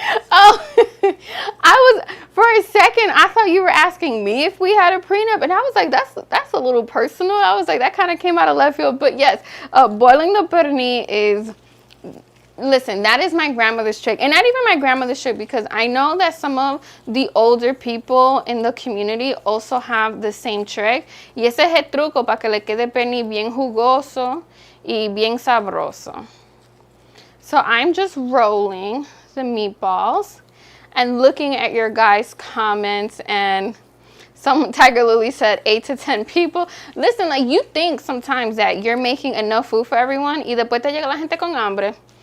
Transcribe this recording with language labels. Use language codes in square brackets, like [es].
[en] Oh, I was, for a second I thought you were asking me if we had a prenup, and I was like, that's a little personal. I was like, that kind of came out of left field. But yes, boiling the pernil is, listen, that is my grandmother's trick. And not even my grandmother's trick, because I know that some of the older people in the community also have the same trick. [es] Y ese es el truco para que le quede pernil bien jugoso y bien sabroso. [en] So I'm just rolling the meatballs and looking at your guys' comments, and some Tiger Lily said 8 to 10 people. Listen, like, you think sometimes that you're making enough food for everyone, [es] y después te llega la gente con hambre.